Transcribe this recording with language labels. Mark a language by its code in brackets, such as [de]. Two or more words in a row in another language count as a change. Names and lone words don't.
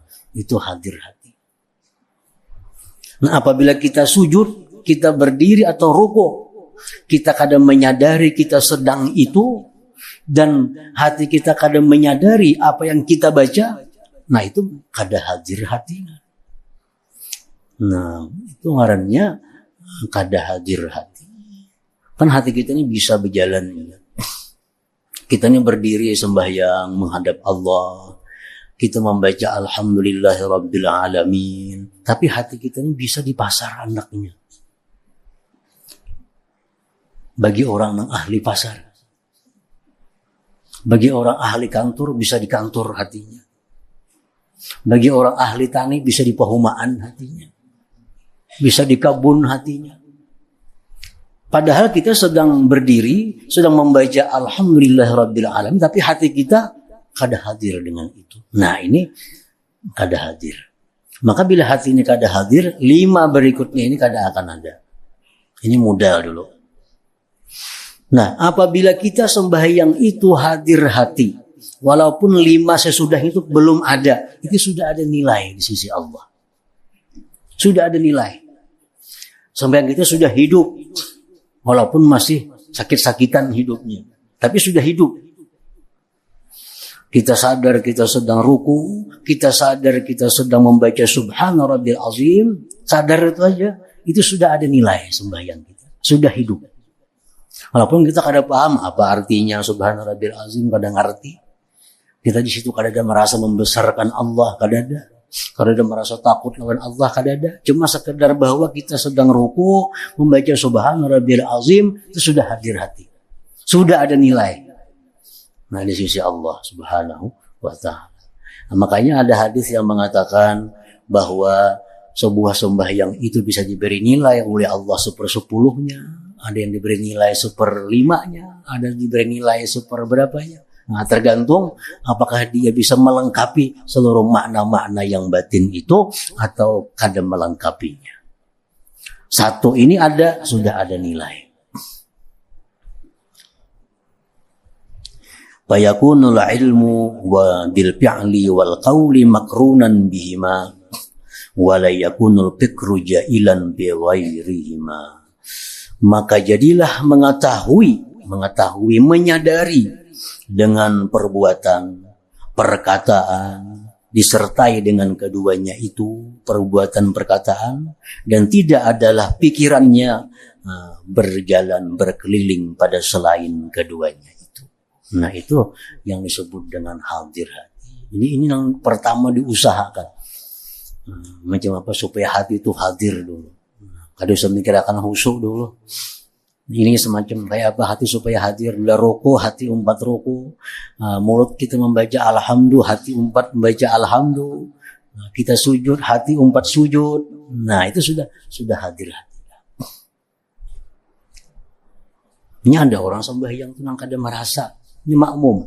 [id] Itu hadir hati. Nah, apabila kita sujud, kita berdiri atau ruku, kita kadang menyadari kita sedang itu, dan hati kita kadang menyadari apa yang kita baca. Nah, itu kada hadir hati. [bjn] Nah, itu ngarannya kada hadir hati. [id] Kan hati kita ini bisa berjalan. Kita ini berdiri sembahyang menghadap Allah. Kita membaca [ar] الحمد لله رب العالمين. [id] Tapi hati kita ini bisa di pasar anaknya. Bagi orang yang ahli pasar. Bagi orang ahli kantor bisa di kantor hatinya. Bagi orang ahli tani bisa di perumahan hatinya. Bisa di kebun hatinya. Padahal kita sedang berdiri, sedang membaca [ar] الحمد لله رب العالمين. [id] Tapi hati kita kada hadir dengan itu. Nah, ini kada hadir. Maka bila hati ini kada hadir, 5 berikutnya ini kada akan ada. Ini modal dulu. Nah, apabila kita sembahyang itu hadir hati, walaupun 5 sesudah itu belum ada, itu sudah ada nilai di sisi Allah. Sudah ada nilai. Sembahyang kita sudah hidup, walaupun masih sakit-sakitan hidupnya, tapi sudah hidup. Kita sadar kita sedang ruku, kita sadar kita sedang membaca [ar] سبحان ربي العظيم, [id] sadar itu aja, itu sudah ada nilai sembahyang kita, sudah hidup. Walaupun kita kada paham apa artinya [ar] سبحان ربي العظيم, [id] kada ngerti. Kita di situ kada ada merasa membesarkan Allah, kada ada. [bjn] Kada ada merasa takut lawan Allah, kada ada. [id] Cuma sekedar bahwa kita sedang ruku, membaca [ar] سبحان ربي العظيم, [id] itu sudah hadir hati. Sudah ada nilai. Nah, di sisi Allah [ar] سبحانه وتعالى. [id] Nah, makanya ada hadis yang mengatakan bahwa sebuah sembahyang itu bisa diberi nilai oleh Allah 1/10-nya, ada yang diberi nilai 1/5-nya, ada yang diberi nilai 1/berapanya. Nah, tergantung apakah dia bisa melengkapi seluruh makna-makna yang batin itu atau kada melengkapinya. Satu ini ada, sudah ada nilai. [ar] فيكون العلم بالفعل والقول مقرونا بهما ولا يكون الفكر جائلا بغيرهما. [id] Maka jadilah mengetahui, menyadari dengan perbuatan, perkataan, disertai dengan keduanya itu, perbuatan, perkataan, dan tidak adalah pikirannya berjalan, berkeliling pada selain keduanya. Nah, itu yang disebut dengan hadir hati. Jadi ini yang pertama diusahakan. Macam apa supaya hati itu hadir dulu. Kada usah mikirkan khusyuk dulu. Ini semacam kayak apa hati supaya hadir. Bila roko, [bjn] hati umpat roko. [id] Mulut kita membaca alhamdulillah, hati umpat membaca alhamdulillah. Kita sujud, hati umpat sujud. Nah itu sudah hadir hati. Ini ada orang sembahyang itu nang kada merasa, ini makmum.